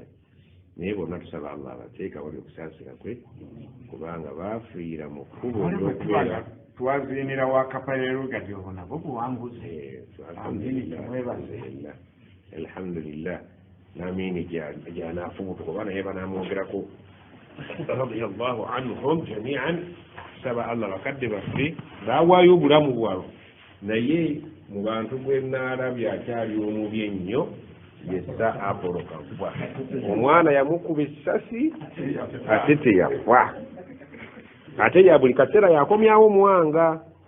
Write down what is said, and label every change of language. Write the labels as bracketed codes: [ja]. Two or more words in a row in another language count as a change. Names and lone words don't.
[lg] Naye bonna tusaba Allah abateeka wali okusaasira kwe, kubanga baafiira mu kkubo ly'okubeera. Twaziinira wakapaleero gati obwo nabo buwanguzi. Alhamdulillah. N'amiini gy'anaafubutuka oba naye banamwogerako [ar] رضي الله عنهم جميعا. [lg] Saba Allah bakadde baffe baawaayo obulamu bwabwe, naye mu bantu gwe naalabye akyali omubi ennyo yessa Apolo Kaggwa. Omwana yamukuba essasi ate teyafa, ate ya buli kaseera yakomyawo Mwanga.